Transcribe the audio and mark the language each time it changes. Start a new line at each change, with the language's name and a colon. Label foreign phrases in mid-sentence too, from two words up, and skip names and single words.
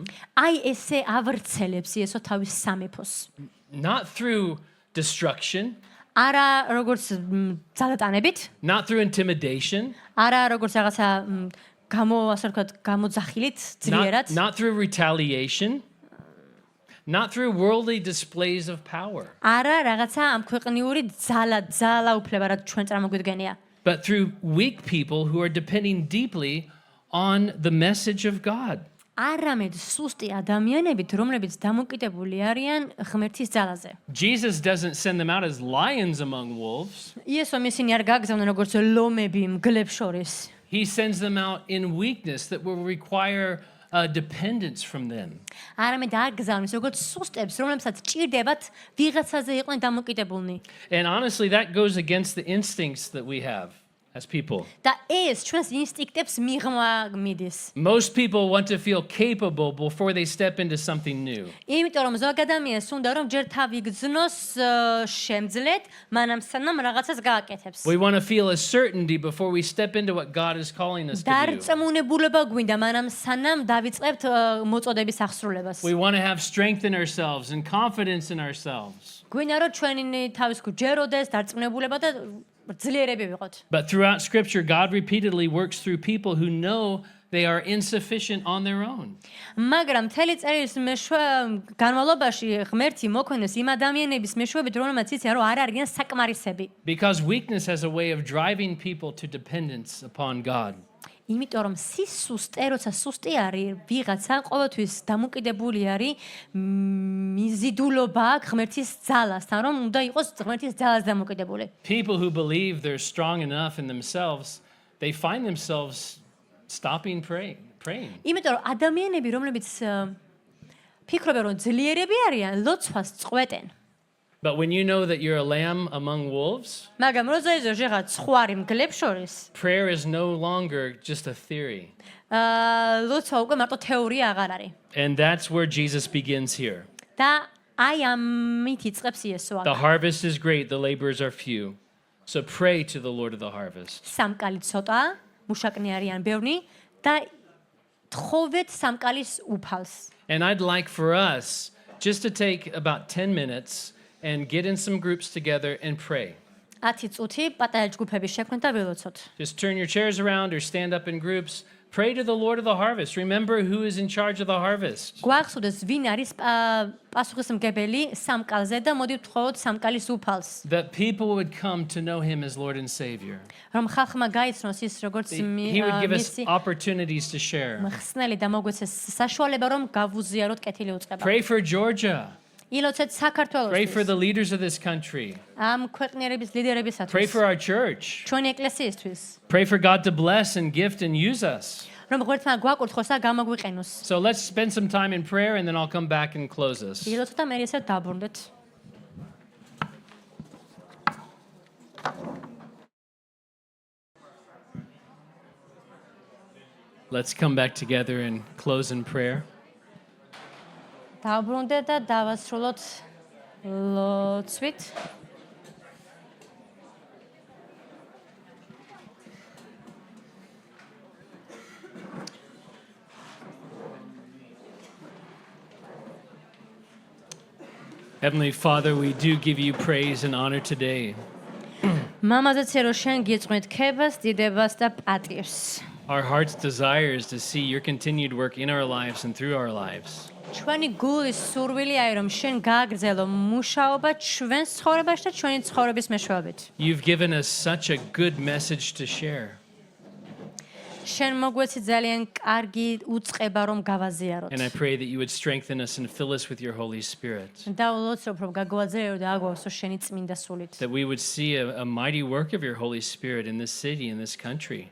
Georgian: აი ესე ავრცელებს იესო თავის სამეფოს.
English: Not through destruction,
Georgian: არა როგორც ძალატანებით,
English: not through intimidation,
Georgian: არა როგორც რაღაცა ასე ვთქვათ, გამოძახილით ძლიერად,
English: not through retaliation, not through worldly displays of power,
Georgian: არა რაღაცა ამ ქვეყნიური ძალა უფლება, რაც ჩვენ წარმოგვიდგენია.
English: but through weak people who are depending deeply on the message of God.
Georgian: არამედ სუსტი ადამიანებით, რომლებიც დამოკიდებული არიან ღმერთის ძალაზე.
English: Jesus doesn't send them out as lions among wolves.
Georgian: იესო ისინი არ გაგზავნა როგორც ლომები მგლებს შორის.
English: He sends them out in weakness that will require dependence from them.
Georgian: არამედ აგზავნის როგორც სუსტებს, რომლებსაც ჭირდებათ ვიღაცაზე იყვნენ დამოკიდებულნი.
English: And honestly, that goes against the instincts that we have as people.
Georgian: და ეს ჩვენს ინსტინქტებს მიღმა მიდის.
English: Most people want to feel capable before they step into something new.
Georgian: იმიტომ რომ ზოგ ადამიანს უნდა რომ ჯერ თავი გძნოს შემძლეთ, მანამ სანამ რაღაცას გააკეთებს.
English: We want to feel a certainty before we step into what God is calling us to do.
Georgian: დარწმუნებულება გვინდა, მანამ სანამ დავიწყებთ მოწოდების აღსრულებას.
English: We want to have strength in ourselves and confidence in ourselves.
Georgian: გვინდა რომ ჩვენი თავის გჯეროდეს, დარწმუნებულება და ძლიერები ვიყოთ.
English: But throughout Scripture, God repeatedly works through people who know they are insufficient on their own.
Georgian: მაგრამ მთელი წერის განმავლობაში ღმერთი მოქმედებს იმ ადამიანების მეშვეობით, რომელმაც იციან, რომ არ არიან საკმარისები.
English: Because weakness has a way of driving people to dependence upon God.
Georgian: იმიტომ რომ სისუსტე, როცა სუსტი არის, ვიღაცა ყოველთვის დამოკიდებული არის მიზიდულობა ღმერთის ძალასთან, რომ უნდა იყოს ღმერთის ძალას დამოკიდებული.
English: People who believe they're strong enough in themselves, they find themselves stopping praying.
Georgian: იმიტომ რომ ადამიანები, რომლებიც ფიქრობენ, რომ ძლიერები არიან, ლოცვას წყვეტენ.
English: But when you know that you're a lamb among wolves,
Georgian: მაგრამ როცა ზეღა ცხვარი მგლებს შორის,
English: prayer is no longer just a theory.
Georgian: ლოცვა უკვე მარტო თეორია აღარ არის.
English: And that's where Jesus begins here.
Georgian: და აი ამით იწყებს იესო.
English: The harvest is great, the laborers are few. So pray to the Lord of the harvest.
Georgian: სამკალი ცოტა, მუშაკნი არიან ბევრნი და თხოვეთ სამკალის უფალს.
English: And I'd like for us just to take about 10 minutes and get in some groups together and pray.
Georgian: 10 წუთი პატარა ჯგუფების შექმნით და ველოცოთ.
English: Just turn your chairs around or stand up in groups. Pray to the Lord of the harvest. Remember who is in charge of the harvest.
Georgian: გვახსოვდეს ვინ არის პასუხისმგებელი სამკალზე და მოდით ვთხოვოთ სამკალის უფალს.
English: That people would come to know him as Lord and Savior.
Georgian: რომ ხალხმა გაიცნოს ის როგორც
English: He would give us
Georgian: მისი
English: opportunities to share.
Georgian: მხსნელი და მოგვეცეს საშუალება რომ გავუზიაროთ კეთილი უწყება.
English: Pray for Georgia.
Georgian: ილოცეთ
English: Pray for
Georgian: საქართველოს.
English: the leaders of this country.
Georgian: ამ ქვეყნიერების ლიდერებისათვის.
English: Pray for our church.
Georgian: ჩვენი ეკლესიისთვის.
English: Pray for God to bless and gift and use us.
Georgian: რომ ღმერთმა გვაკურთხოს და გამოგვიყენოს.
English: So let's spend some time in prayer and then I'll come back and close us.
Georgian: ილოცოთ და მე ისე დაბრუნდეთ.
English: Let's come back together and close in prayer.
Georgian: დაბრუნდეთ და დავასრულოთ ლოცვით.
English: Heavenly Father, we do give you praise and honor today.
Georgian: მამაზეცე რომ შენ გიწყვეტ ქებას, დიდებას და პატივს.
English: Our heart's desire is to see your continued work in our lives and through our lives.
Georgian: ჩვენი გულის სურვილი არის რომ შენ გააგრძელო მუშაობა ჩვენს ცხოვრებაში და ჩვენი ცხოვრების მეშვეობით.
English: You've given us such a good message to share.
Georgian: შენ მოგვეცი ძალიან კარგი უწყება რომ გავაზიაროთ.
English: And I pray that you would strengthen us and fill us with your Holy Spirit.
Georgian: და ვლოცობ რომ გაგვაძლიერო და აგვავსო შენი წმინდა სულით.
English: That we would see a mighty work of your Holy Spirit in this city, in this country.